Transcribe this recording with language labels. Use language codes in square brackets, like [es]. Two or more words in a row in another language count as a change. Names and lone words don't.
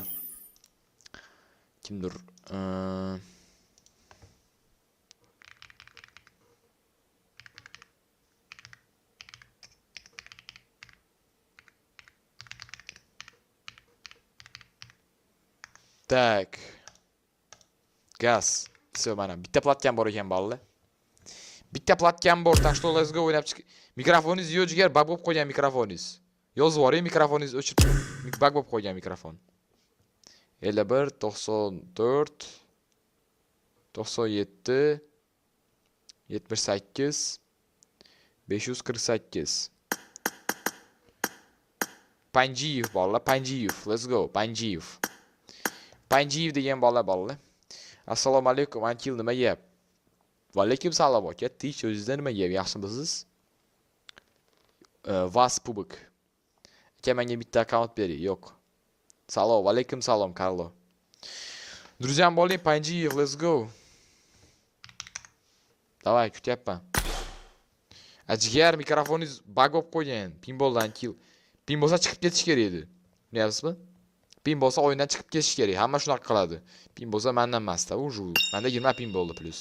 [uz] Kimdir? Tak. Gaz. Все, mana bitta platkan bor ekan bolalar. Bitta platkan bor. [ru] Tak что [en] let's go [uz] o'ynab chiq. Mikrofoningiz yo'q jigar, bug bo'lib qo'ygan mikrofoningiz. Yozib yuboring, mikrofoningiz o'chirib, bug bo'lib qo'ygan mikrofon. 51 94 97 78 548 Panjiyev bolalar, Panjiyev. [en] Let's go, Panjiyev. [uz] Panjiyev degan bolalar. Assalomu alaykum, Ankil nima yeyap? Va alaykum salom aka. Tinch o'zingizda nima yeyap? Yaxshimisiz? Vas Pubik. Aka, menga bitta akkaunt bering. Yo'q. Salom, va alaykum salom, Karlo. Друзьям bo'ling, Panjiyev, [en] let's go. [uz] Davay, kutyapman. Jigar, mikrofoningiz bug bo'lib qo'ygan. Pinballdan kill. Pin bo'lsa chiqib ketish kerak edi. Bilyapsizmi? Pin bo'lsa o'yindan chiqib ketish kerak. Hamma shunaqa qiladi. Pin bo'lsa mendan emas-da, uju. Menda 20 pin bo'ldi plus.